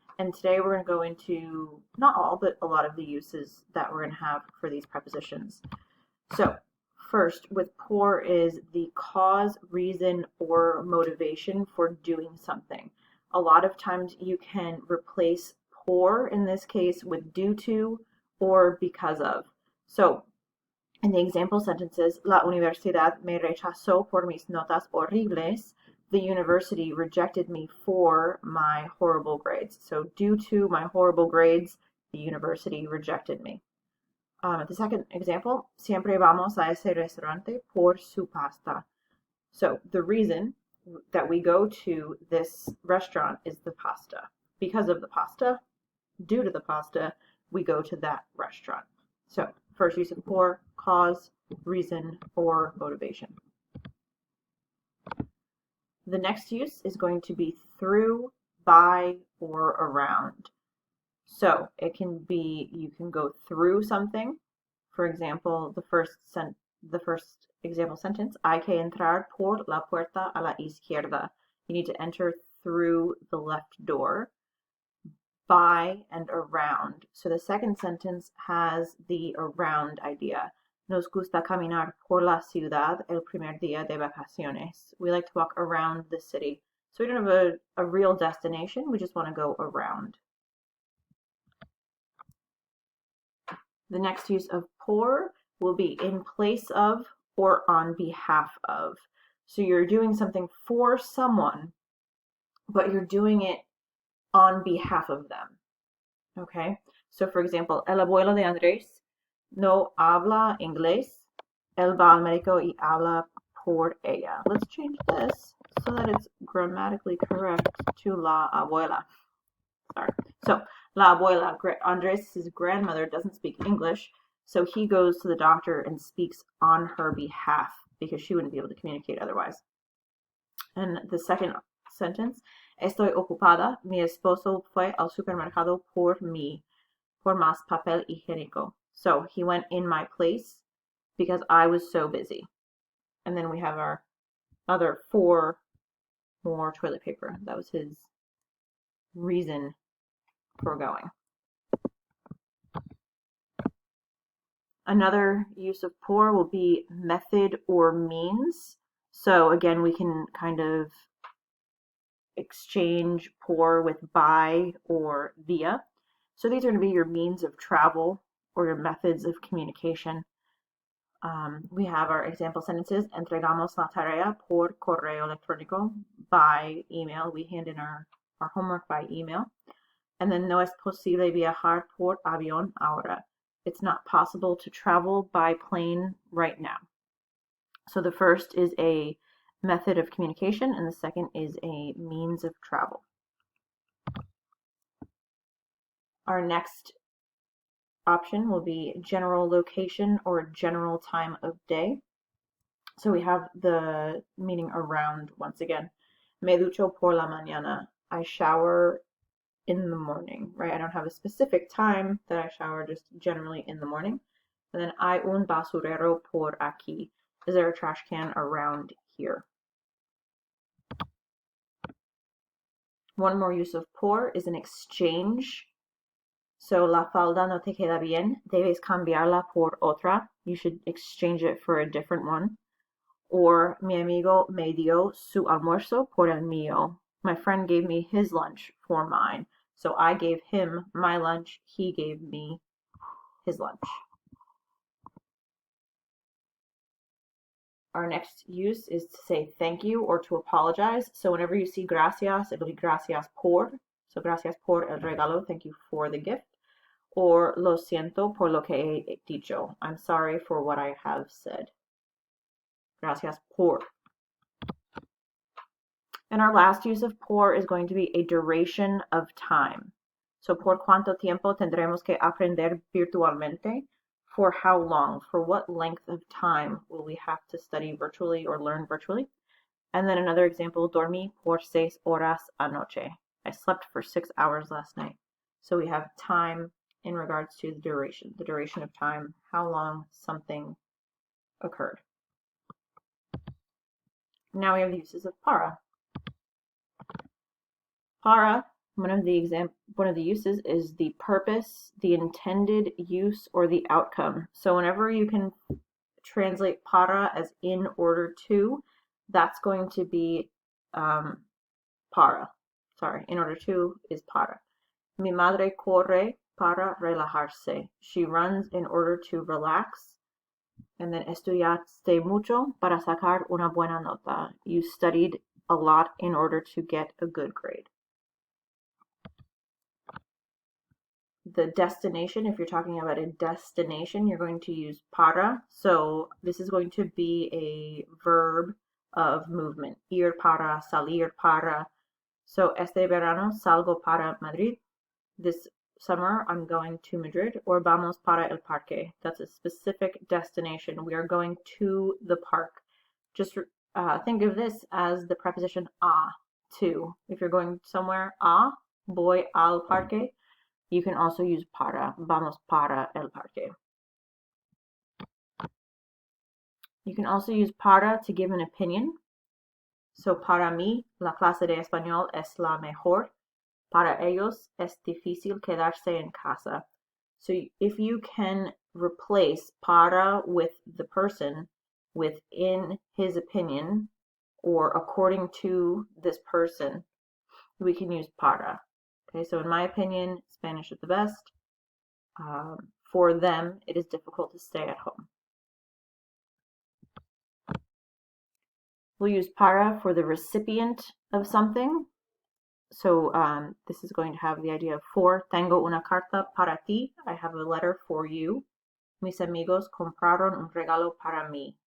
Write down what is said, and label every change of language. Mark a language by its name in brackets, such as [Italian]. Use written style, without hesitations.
[English] And today we're going to go into, not all, but a lot of the uses that we're going to have for these prepositions. So first, with por is the cause, reason, or motivation for doing something. A lot of times you can replace por, in this case, with due to or because of. So in the example sentences, [Spanish] la universidad me rechazó por mis notas horribles. [English] The university rejected me for my horrible grades. So due to my horrible grades, the university rejected me. The second example, [Spanish] siempre vamos a ese restaurante por su pasta. [English] So the reason that we go to this restaurant is the pasta. Because of the pasta, due to the pasta, we go to that restaurant. So first use of por, cause, reason, or motivation. The next use is going to be through, by, or around. So it can be, you can go through something. For example, the first example sentence, [Spanish] hay que entrar por la puerta a la izquierda. [English] You need to enter through the left door. By and around. So the second sentence has the around idea. [Spanish] Nos gusta caminar por la ciudad el primer día de vacaciones. [English] We like to walk around the city. So we don't have a real destination, we just want to go around. The next use of por will be in place of or on behalf of. So you're doing something for someone, but you're doing it on behalf of them. Okay, so for example, [Spanish] el abuelo de Andrés no habla inglés. Él va al médico y habla por ella. [English] Let's change this so that it's grammatically correct to [Spanish] la abuela. [English] Sorry. So, [Spanish] la abuela, [English] Andrés' grandmother, doesn't speak English, so he goes to the doctor and speaks on her behalf because she wouldn't be able to communicate otherwise. And the second sentence, [Spanish] estoy ocupada, mi esposo fue al supermercado por mí, por más papel higiénico. [English] So he went in my place because I was so busy. And then we have our other 4 more toilet paper. That was his reason for going. Another use of por will be method or means. So again, we can kind of exchange por with by or via. So these are going to be your means of travel or your methods of communication. We have our example sentences. [Spanish] Entregamos la tarea por correo electrónico, [English] by email. We hand in our homework by email. And then [Spanish] no es posible viajar por avión ahora. [English] It's not possible to travel by plane right now. So the first is a method of communication and the second is a means of travel. Our next option will be general location or general time of day. So we have the meaning around once again. [Spanish] Me ducho por la mañana. [English] I shower in the morning, right? I don't have a specific time that I shower, just generally in the morning. And then [Spanish] hay un basurero por aquí. [English] Is there a trash can around here? One more use of por is an exchange. [Spanish] So la falda no te queda bien, debes cambiarla por otra. [English] You should exchange it for a different one. [Spanish] Or mi amigo me dio su almuerzo por el mío. [English] My friend gave me his lunch for mine. So I gave him my lunch, he gave me his lunch. Our next use is to say thank you or to apologize. So whenever you see gracias, it'll be gracias por. So [Spanish] gracias por el regalo, [English] thank you for the gift. [Spanish] Or lo siento por lo que he dicho. [English] I'm sorry for what I have said. [Spanish] Gracias por. [English] And our last use of por is going to be a duration of time. [Spanish] So, ¿por cuánto tiempo tendremos que aprender virtualmente? [English] For how long? For what length of time will we have to study virtually or learn virtually? And then another example, [Spanish] dormí por 6 horas anoche. [English] I slept for 6 hours last night. So we have time in regards to the duration of time, how long something occurred. Now we have the uses of para. Para, one of the uses is the purpose, the intended use, or the outcome. So whenever you can translate para as in order to, that's going to be para. Sorry, in order to is para. [Spanish] Mi madre corre para relajarse. [English] She runs in order to relax. And then [Spanish] estudiaste mucho para sacar una buena nota. [English] You studied a lot in order to get a good grade. The destination, if you're talking about a destination, you're going to use para. So this is going to be a verb of movement. [Spanish] Ir para, salir para. So este verano salgo para Madrid. [English] This summer I'm going to Madrid. Or [Spanish] vamos para el parque. [English] That's a specific destination. We are going to the park. Just think of this as the preposition a, to. If you're going somewhere, [Spanish] voy al parque. [English] You can also use para. [Spanish] Vamos para el parque. [English] You can also use para to give an opinion. [Spanish] So, para mí, la clase de español es la mejor. Para ellos, es difícil quedarse en casa. [English] So, if you can replace para with the person with in his opinion or according to this person, we can use para. Okay, so in my opinion, Spanish is the best. For them, it is difficult to stay at home. We'll use para for the recipient of something. So this is going to have the idea of for. [Spanish] Tengo una carta para ti. [English] I have a letter for you. [Spanish] Mis amigos compraron un regalo para mí.